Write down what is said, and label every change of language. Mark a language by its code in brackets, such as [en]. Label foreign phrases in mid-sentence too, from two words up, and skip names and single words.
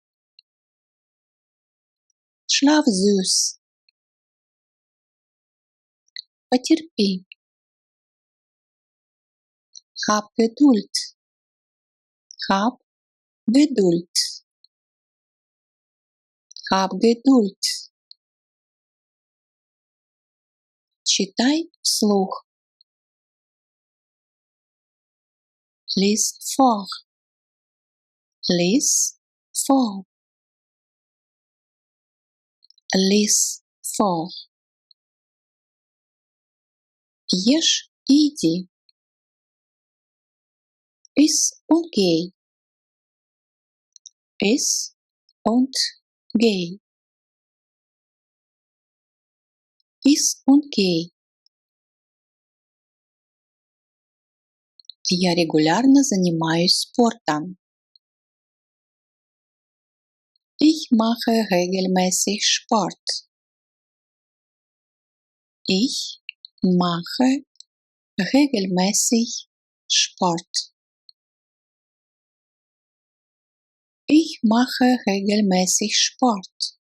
[de] Schlaf süß. [ru] Потерпи. [de] Hab Geduld. Hab Geduld. Hab Geduld. [ru] Читай вслух. [de] Lies vor. Lies vor. Lies vor. [ru] Ешь и иди. [de] Iss und geh. Iss und geh. Ist okay. [ru] Я регулярно занимаюсь спортом. [de] Ich mache regelmäßig Sport. Ich mache regelmäßig Sport. Ich mache regelmäßig Sport.